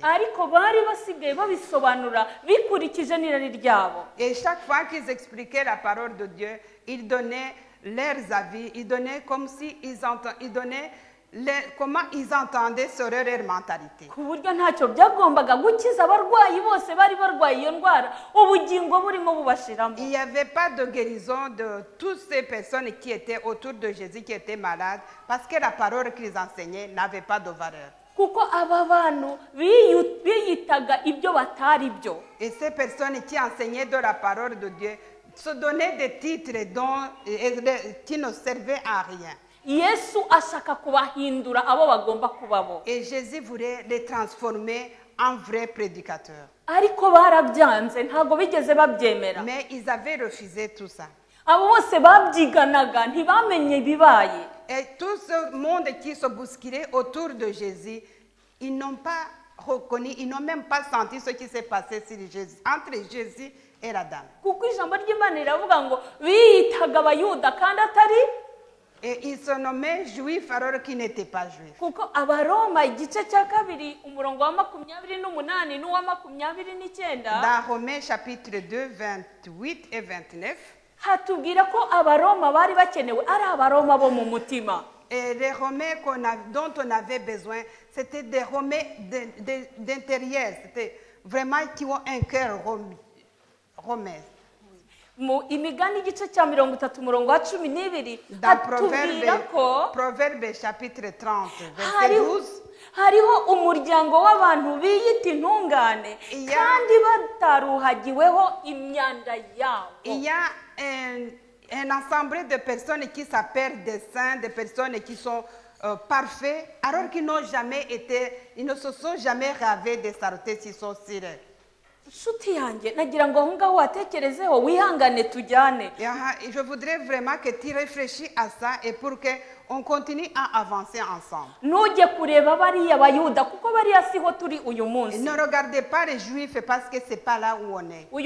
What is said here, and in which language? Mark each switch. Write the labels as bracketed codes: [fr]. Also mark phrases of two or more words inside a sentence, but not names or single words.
[rw] Ariko bari basigaye babisobanura bikurikije n'irari ryabo. [fr] Et chaque fois qu'ils expliquaient la parole de Dieu, ils donnaient leurs avis, ils donnaient comme si ils donnaient comment ils entendaient sur leur mentalité. [rw] Ku buryo ntacyo byagombaga gukiza abarwayi bose bari barwaye iyo ndwara ubugingo burimo bubashiramo. [fr] Il n'y avait pas de guérison de toutes ces personnes qui étaient autour de Jésus, qui étaient malades, parce que la parole qu'ils enseignaient n'avait pas de valeur. [rw] Kuko aba bantu biyitaga ibyo batari byo. [fr] Et ces personnes qui enseignaient de la parole de Dieu se donnaient des titres qui ne servaient à rien. [rw] Yesu ashaka kubahindura abo bagomba kubabo. [fr] Et Jésus voulait les transformer en vrais prédicateurs. [rw] Ariko barabyanze ntago bigeze babyemera. [fr] Mais ils avaient refusé tout ça. [rw] Abo bose babyiganaga ntibamenye ibibaye. [fr] Et tout ce monde qui se bousculait autour de Jésus, ils n'ont pas reconnu, ils n'ont même pas senti ce qui s'est passé entre Jésus et la dame. [rw] Kuko ijambo ry'Imana riravuga ngo biyitaga abayuda kandi atari. [fr] Et ils se nommaient juifs alors qu'ils n'étaient pas juifs. [rw] Kuko abaroma igice cya kabiri umurongo wa 28 n'uwa 29 [fr] Dans Romains chapitre 2, 28 et 29, [rw] hatubwira ko abaroma bari bakenewe ari abaroma bo mu mutima. [fr] et les Romains dont on avait besoin, c'était des Romains d'intérieur, c'était vraiment qui ont un cœur romain. [rw] Mu imigani igice cya 30 umurongo wa 12 [fr] Dans [rw] hatubwira ko [fr] Proverbe chapitre 30, verset 12, [rw] hariho umuryango w'abantu biyita intungane kandi bataruhagiweho imyanda yabo. [fr] il y a un ensemble de personnes qui s'appellent des saints, des personnes qui sont parfaits, alors qu'ils ils ne se sont jamais ravés des saletés qui sont sur eux. [rw] Nshuti yanjye nagira ngo aho ngaho watekerezeho wihangane tujyane. [fr] Je voudrais vraiment que tu réfléchis à ça et pour qu'on continue à avancer ensemble. [rw] Ntujye kureba bariya bayuda kuko bariya siho turi uyu munsi. [fr] Ne regardez pas les juifs parce que c'est pas là où on est.